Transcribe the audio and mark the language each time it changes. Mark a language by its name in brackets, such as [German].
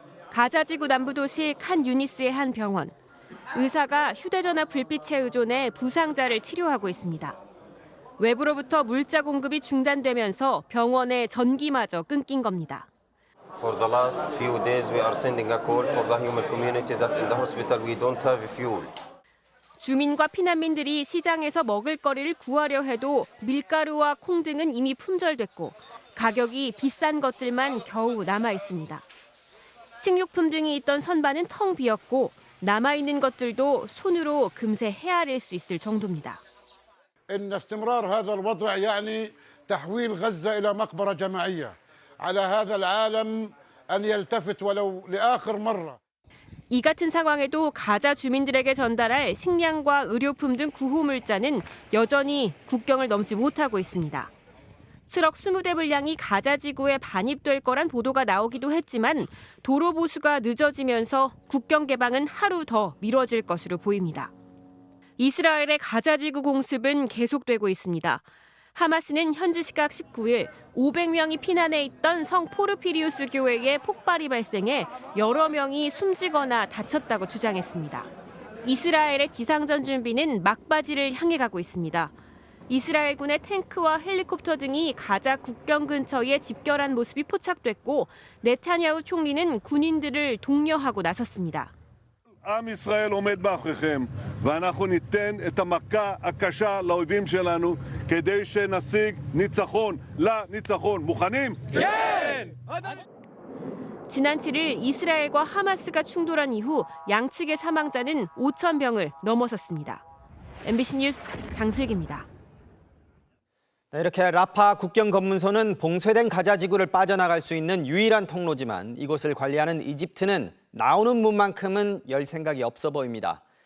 [Korean] 가자지구 남부도시 칸 유니스의 한 병원. 의사가 휴대전화 불빛에 의존해 부상자를 치료하고 있습니다. 외부로부터 물자 공급이 중단되면서 병원의 전기마저 끊긴 겁니다. [English] For the last few days we are sending a call for the human community that in the hospital we don't have fuel. [Korean] 주민과 피난민들이 시장에서 먹을거리를 구하려 해도 밀가루와 콩 등은 이미 품절됐고 가격이 비싼 것들만 겨우 남아 있습니다. 식료품 등이 있던 선반은 텅 비었고 남아있는 것들도 손으로 금세 헤아릴 수 있을 정도입니다. [Arabic] إن استمرار هذا الوضع يعني تحويل غزة إلى مقبرة جماعية. على هذا العالم أن يلتفت ولو لآخر مرة. [Korean] 이 같은 상황에도 가자 주민들에게 전달할 식량과 의료품 등 구호 물자는 여전히 국경을 넘지 못하고 있습니다. 트럭 20대 분량이 가자 지구에 반입될 거란 보도가 나오기도 했지만 도로 보수가 늦어지면서 국경 개방은 하루 더 미뤄질 것으로 보입니다. 이스라엘의 가자 지구 공습은 계속되고 있습니다. 하마스는 현지 시각 19일 500명이 피난해 있던 성 포르피리우스 교회에 폭발이 발생해 여러 명이 숨지거나 다쳤다고 주장했습니다. 이스라엘의 지상전 준비는 막바지를 향해 가고 있습니다. 이스라엘군의 탱크와 헬리콥터 등이 가자 국경 근처에 집결한 모습이 포착됐고 네타냐후 총리는 군인들을 독려하고 나섰습니다. [Hebrew] עם ישראל עומד מאחוריכם ואנחנו ניתן את המכה הקשה לאויבים שלנו כדי שנשיג ניצחון לניצחון. מוכנים? כן! [Korean] 지난 7일 이스라엘과 하마스가 충돌한 이후 양측의 사망자는 5,000명을 넘어섰습니다. MBC 뉴스 장슬기입니다. 이렇게 라파 국경 검문소는 봉쇄된 가자 지구를 빠져나갈 수 있는 유일한 통로지만 이곳을 관리하는 이집트는 나오는 문만큼은 열 생각이 없어 보입니다.